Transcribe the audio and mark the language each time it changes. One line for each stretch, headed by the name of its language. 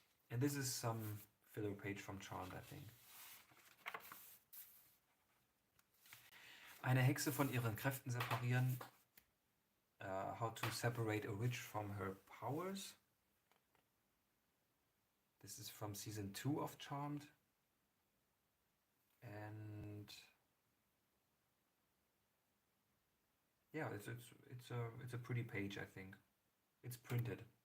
English: And this is some filler page from Charmed, I think.
German: Eine Hexe von ihren Kräften separieren.
English: How to separate a witch from her powers. This is from season 2 of Charmed. And yeah, it's a pretty page, I think. It's printed.